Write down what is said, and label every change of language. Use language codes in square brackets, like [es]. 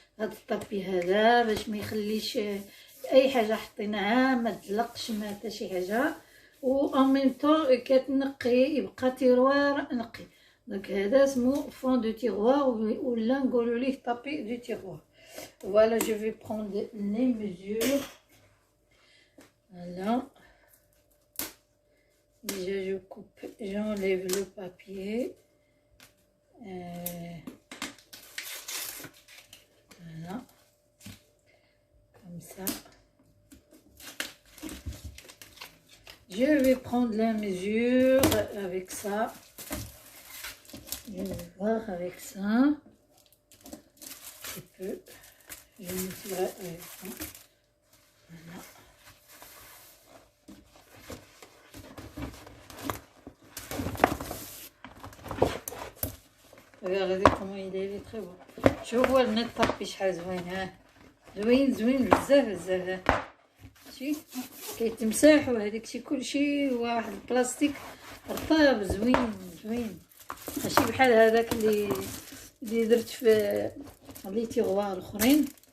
[ar] هذا الطابي هذا باش ما يخليش اي حاجه حطيناها ما تزلقش ما حتى شي حاجه، و [fr] ان ميم طون [ar] كتنقي يبقى تيروار نقي. دونك هذا اسمه فون دو تيروار ولا نقولوا ليه طابي دو تيروار. [fr] Voilà, je vais prendre les mesures. Voilà. Déjà, je coupe, j'enlève le papier. Voilà. Comme ça. Je vais prendre la mesure avec ça. Je vais voir avec ça. Un petit peu. Je mesurerai avec ça. Voilà. Regardez comment il est très beau. [ar] شوفوا البنات الطابي شحال زوين. ها زوين بزاف بزاف. شتي كيتمسح وهذاك شي كلشي واحد البلاستيك رطاب زوين ماشي بحال هذاك اللي درت في لي تيغوار الاخرين.